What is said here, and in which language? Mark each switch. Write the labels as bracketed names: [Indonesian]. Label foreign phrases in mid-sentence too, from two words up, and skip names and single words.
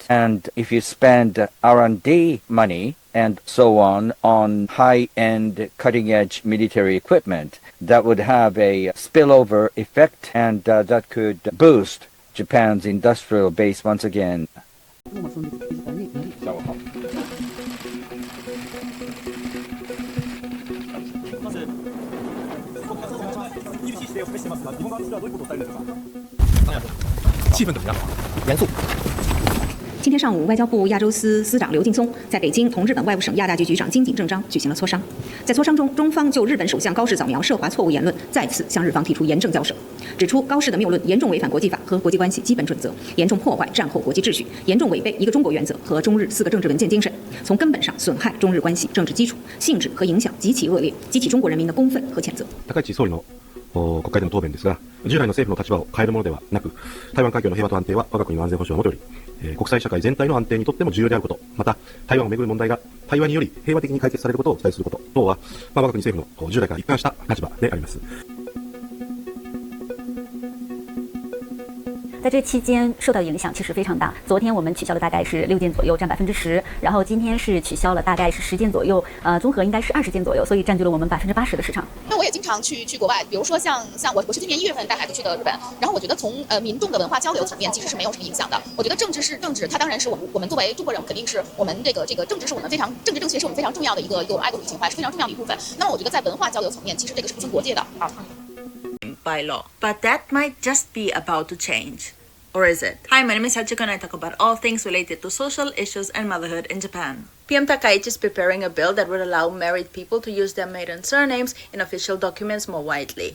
[English] And if you spend R&D money and so on high-end, cutting-edge military equipment, that would have a spillover effect, and that could boost Japan's industrial base once again. Yes. [Chinese] 今天上午，外交部亚洲司司长刘劲松在北京同日本外务省亚大局局长金井正章举行了磋商。在磋商中，中方就日本首相高市早苗涉华错误言论再次向日方提出严正交涉，指出高市的谬论严重违反国际法和国际关系基本准则，严重破坏战后国际秩序，严重违背一个中国原则和中日4个政治文件精神，从根本上损害中日关系政治基础，性质和影响极其恶劣，激起中国人民的公愤和谴责。 [Japanese] 高市総理の国会での答弁ですが、従来の政府の立場を変えるものではなく、台湾海峡の平和と安定は我が国の安全保障のもとより、国際社会全体の安定にとっても重要であること、また台湾をめぐる問題が対話により平和的に解決されることを期待すること等は、我が国政府の従来から一貫した立場であります。 [Chinese] 在这期间受到影响其实非常大。昨天我们取消了大概是6件左右，占10%，然后今天是取消了大概是10件左右，综合应该是20件左右，所以占据了我们80%的市场。那我也经常去国外，比如说像我是今年1月份带孩子去的日本，然后我觉得从民众的文化交流层面其实是没有什么影响的。我觉得政治是政治，它当然是我们作为中国人肯定是我们这个政治是我们政治正确是我们非常重要的一个爱国主义情怀，是非常重要的一部分。那么我觉得在文化交流层面，其实这个是不分国界的啊。 [English] By law, but that might just be about to change. Or is it? Hi, my name is Hachiko and I talk about all things related to social issues and motherhood in Japan. PM Takaichi is preparing a bill that would allow married people to use their maiden surnames in official documents more widely.